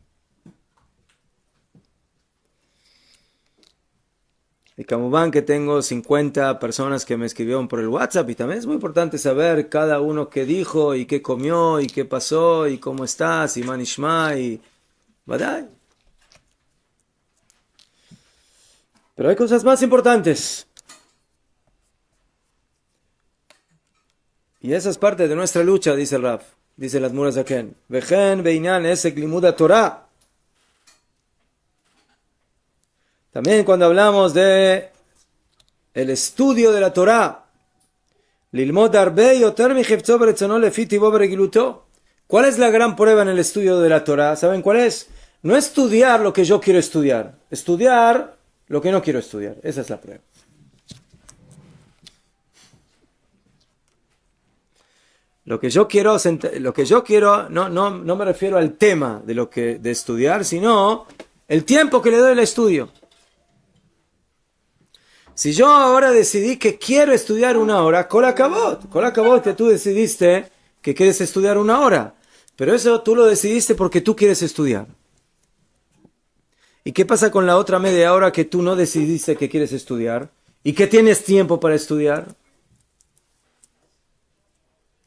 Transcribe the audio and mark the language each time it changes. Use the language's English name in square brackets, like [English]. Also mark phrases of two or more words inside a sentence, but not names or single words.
[Spanish] Y como van que tengo 50 personas que me escribieron por el WhatsApp y también es muy importante saber cada uno qué dijo y qué comió y qué pasó y cómo estás y manishma y badai. Pero hay cosas más importantes. Y esa es parte de nuestra lucha, dice el Rav. Dice el Admur Zaken. [Hebrew] וכן בענין עסק לימוד תורה. [Spanish] También cuando hablamos de el estudio de la Torah. [Hebrew] ללמוד הרבה יותר מחפצו ברצונו לפי טבעו ברגילותו. [Spanish] ¿Cuál es la gran prueba en el estudio de la Torah? ¿Saben cuál es? No estudiar lo que yo quiero estudiar. Estudiar lo que no quiero estudiar. Esa es la prueba. Lo que yo quiero, no me refiero al tema de estudiar, sino el tiempo que le doy al estudio. Si yo ahora decidí que quiero estudiar una hora, [Hebrew] כל הכבוד [Spanish] que tú decidiste que quieres estudiar una hora, pero eso tú lo decidiste porque tú quieres estudiar. ¿Y qué pasa con la otra media hora que tú no decidiste que quieres estudiar y que tienes tiempo para estudiar?